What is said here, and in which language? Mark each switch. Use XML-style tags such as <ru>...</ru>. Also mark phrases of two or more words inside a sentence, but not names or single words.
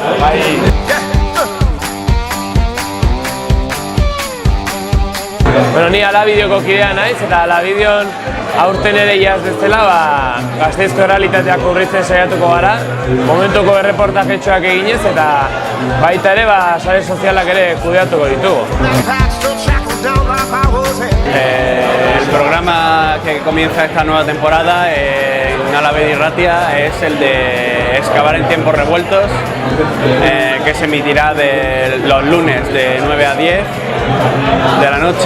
<eu>Ni Alabideoko kidea naiz, eta Alabideon aurten ere iaz bezala Gasteizko errealitateak urritzen saiatuko gara, momentuko erreportajetxoak eginez, eta baita ere sare sozialak ere kudeatuko ditugu.</eu> <es>El programa que comienza esta nueva temporada en Alavedi Ratia es el de Excavar en tiempos revueltos, que se emitirá los lunes de 9 a 10 de la noche.</es>